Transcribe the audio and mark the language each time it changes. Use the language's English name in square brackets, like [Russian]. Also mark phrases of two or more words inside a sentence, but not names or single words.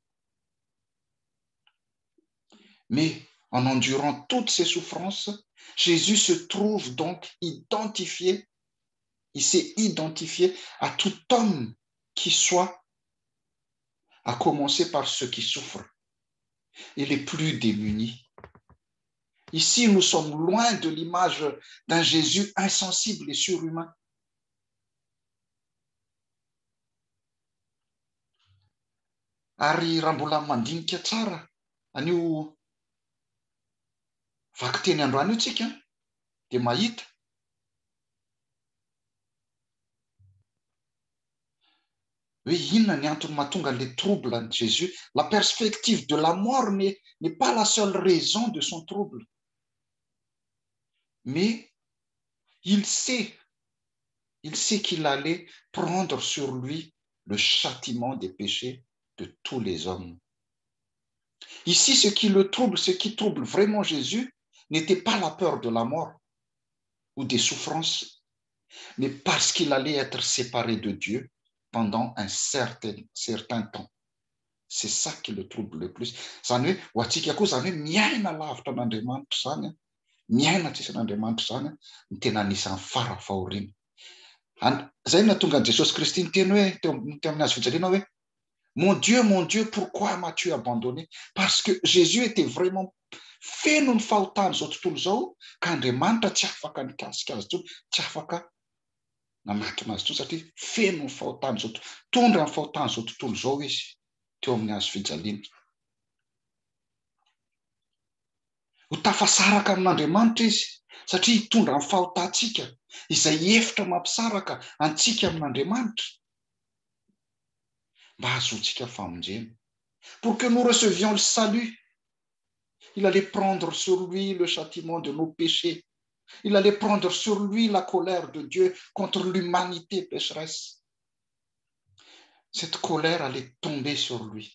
[French] Mais en endurant toutes ces souffrances, Jésus se trouve donc identifié, il s'est identifié à tout homme qui soit, à commencer par ceux qui souffrent et les plus démunis. Ici, nous sommes loin de l'image d'un Jésus insensible et surhumain. [Malagasy] Ary raha mbola mandinika tsara an'io vaky teny androany io tsika dia mahita hoe inona ny antony mahatonga [French] les troubles de Jésus. La perspective de la mort n'est pas la seule raison de son trouble. Mais il sait qu'il allait prendre sur lui le châtiment des péchés de tous les hommes. Ici, ce qui trouble vraiment Jésus n'était pas la peur de la mort ou des souffrances, mais parce qu'il allait être séparé de Dieu pendant un certain temps. C'est ça qui le trouble le plus. [Malagasy] Zany hoe ho antsika koa zany hoe miaina lavitra an'Andriamanitra zany, miaina tsisy an'Andriamanitra zany ny tena anisan'ny farafahoriana. Zay nahatonga an'i Jesosy Kristy niteny hoe teo amin'ny hazo fijaliana hoe [French] mon Dieu, pourquoi m'as-tu abandonné? Parce que Jésus était vraiment [Malagasy] feno ny fahotany zao tontolo zao ka Andriamanitra tsy afaka nikasika azy tsony, tsy afaka namakina azy tsony satria feno ny fahotany zao, tondra ny fahotany zao tontolo zao izy teo amin'ny hazo fijaliana. Ho tafasaraka amin'Andriamanitra izy satria hitondra ny fahotantsika izay efitra mampisaraka antsika amin'Andriamanitra mba hahazoantsika famonjena. [French] Pour que nous recevions le salut, il allait prendre sur lui le châtiment de nos péchés. Il allait prendre sur lui la colère de Dieu contre l'humanité pécheresse. Cette colère allait tomber sur lui.